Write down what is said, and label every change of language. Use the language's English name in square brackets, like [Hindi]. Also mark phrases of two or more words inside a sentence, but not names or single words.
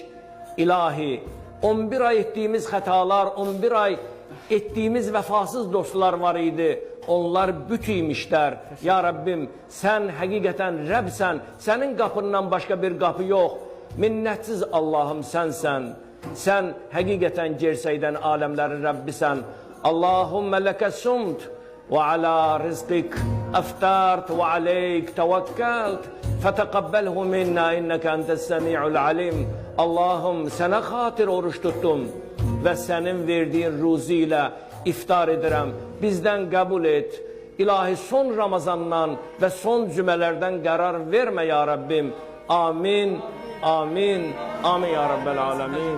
[Turkish] İlahi, 11 ay ettiğimiz hatalar, 11 ay ettiğimiz vefasız dostlar var idi. Onlar bütüymüşler. Ya Rabbim, sen hakikaten Rabsen, senin kapından başka bir kapı yok. Minnetsiz Allah'ım sensen. Sen hakikaten gerseyden alemlerin Rabbisen. [Arabic] اللهم لك صمت. وعلى رزقك أفطرت وعليك توكلت فتقبله منا إنك أنت السميع العليم. [Turkish] Allah'ım, sana hatır oruç tuttum ve senin verdiğin ruzi ile iftar ederim. Bizden kabul et. İlahi, son Ramazandan ve son cümelerden karar verme ya Rabbim. Amin, amin, amin [Arabic] يا رب العالمين.